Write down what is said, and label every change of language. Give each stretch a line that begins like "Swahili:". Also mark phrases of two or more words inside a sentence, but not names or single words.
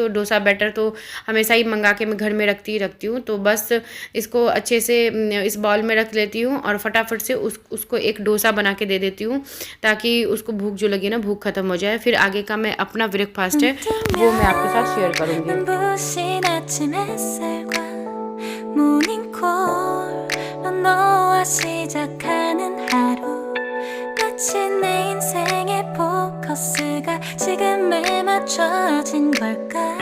Hindi: तो डोसा बैटर तो हमेशा ही मंगा के मैं घर में रखती हूँ। तो बस इसको अच्छे से इस बाउल में रख लेती हूँ और फटाफट से उसको एक डोसा बना के दे देती हूँ, ताकि उसको भूख जो लगी ना भूख ख़त्म हो जाए। फिर आगे का मैं अपना ब्रेकफास्ट है वो मैं आपके साथ शेयर करूँगी।
Korean: 눈부신 아침 햇살과 모닝콜로 너와 시작하는 하루, 마치 내 인생의 포커스가 지금에 맞춰진 걸까.